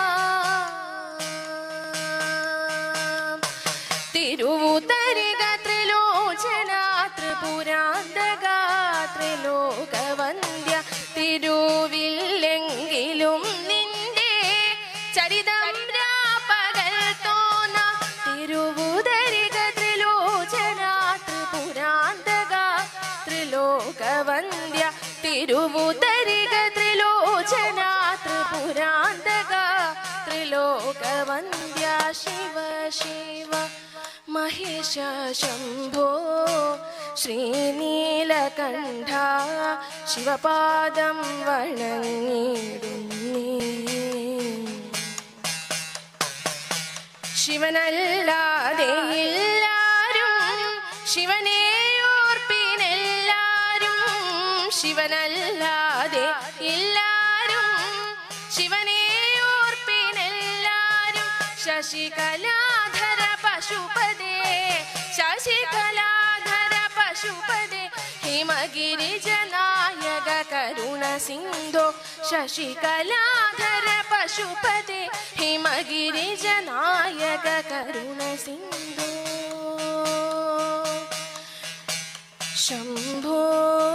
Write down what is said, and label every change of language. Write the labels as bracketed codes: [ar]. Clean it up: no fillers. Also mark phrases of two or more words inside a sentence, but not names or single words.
[ml] തിരുവുതരിക ത്രിപുരാന്തക ത്രിലോകവന്ദ്യ തിരുവില്ലെങ്കിലും നിന്റെ ചരിതം രാപ്പകൽ തോന്നാം തിരുവുതരിക ത്രിലോചന ത്രിപുരാന്തക ത്രിലോകവന്ദ്യ തിരുവുതരിക ത്രിലോചന ത്രിപുരാ [sa] शिव शिव महेश शम्भो श्रीनीलकण्ठ [ml] शिवपादं वणങ്ങിടുന്നേ ശിവനല്ലാതെ എല്ലാരും ശിവനെയോർപ്പിനെല്ലാരും ശിവനല്ലാതെ എല്ലാരും ശിവനെയോർപ്പിനെല്ലാരും ശശികലാധര പശുപതേ ശശികലാധര പശുപതേ ഹിമഗിരിജനായക കരുണ സിന്ധോ ശശികലാധര പശുപതേ ഹിമഗിരിജനായക കരുണ സിന്ധോ ശംഭോ